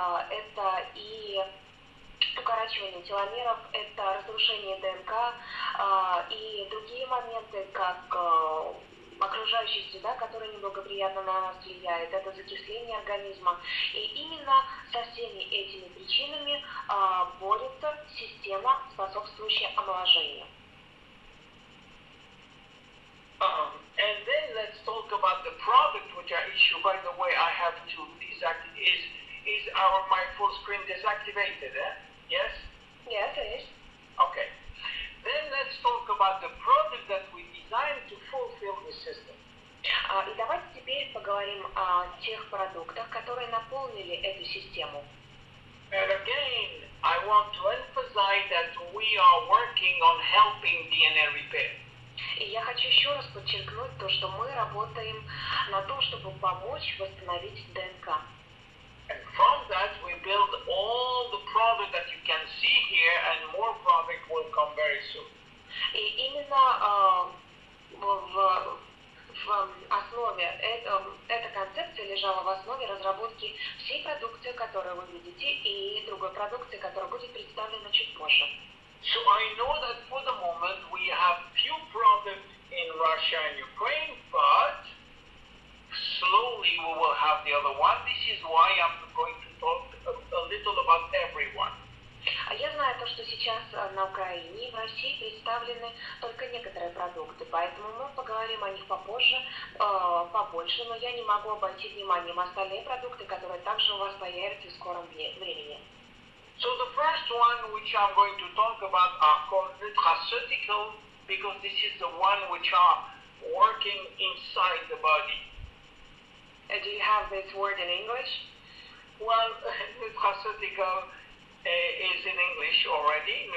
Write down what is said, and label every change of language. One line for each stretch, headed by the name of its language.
Russian: Это и укорачивание теломеров, это разрушение ДНК и другие моменты, как окружающая среда, которая неблагоприятно на нас влияет, это закисление организма. И именно со всеми этими причинами борется система, способствующая омоложению.
English: And then let's talk about the product which I issue. By the way, I have to deactivate. Is my full screen deactivated? Yes? Yes, it is. Okay. Then let's talk about the product that we designed to fulfill the system.
Russian: И давайте теперь поговорим о тех продуктах, которые наполнили эту систему.
English: And again, I want to emphasize that we are working on helping DNA repair.
Russian: И я хочу еще раз подчеркнуть то, что мы работаем на то, чтобы помочь восстановить ДНК.
English: And from that, we build all the product that you can see here, and more product will come very soon.
Russian: И именно в основе эта концепция лежала в основе разработки всей продукции, которую вы видите, и другой продукции, которая будет представлена чуть позже.
English: So I know that for the moment we have few products in Russia and Ukraine, but slowly we will have the other one. This is why I'm going to talk a little about everyone.
Russian: Я знаю то, что сейчас на Украине и в России представлены только некоторые продукты, поэтому мы поговорим о них попозже, побольше, но я не могу обойти вниманием остальные продукты, которые также у вас появятся в скором времени.
English: So the first one which I'm going to talk about are called nutraceutical, because this is the one which are working inside the body. Do you have this word in English? Well, nutraceutical is in English already.